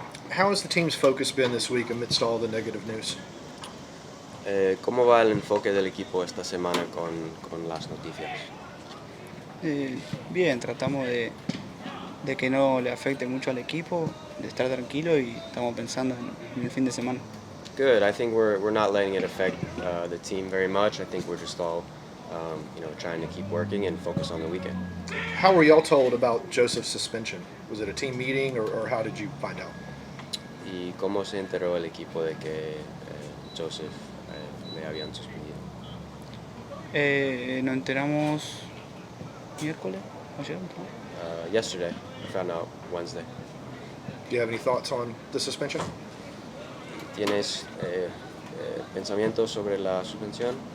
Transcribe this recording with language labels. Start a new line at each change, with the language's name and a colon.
English: How has the team's focus been this week amidst all the negative news?
Spanish: ¿Cómo va el enfoque del equipo esta semana con las noticias? Bien, tratamos de que no le afecte mucho al equipo, de estar tranquilo y estamos pensando en el fin de semana.
English: Good. I think we're not letting it affect the team very much. I think we're just all trying to keep working and focus on the weekend. How were y'all told about Joseph's suspension? Was it a team meeting or how did you find out?
Spanish: ¿Y cómo se enteró el equipo de que Joseph le habían suspendido? Nos enteramos miércoles, ayer.
English: Yesterday. We found out Wednesday. Do you have any thoughts on the suspension?
Spanish: ¿Tienes pensamientos sobre la suspensión?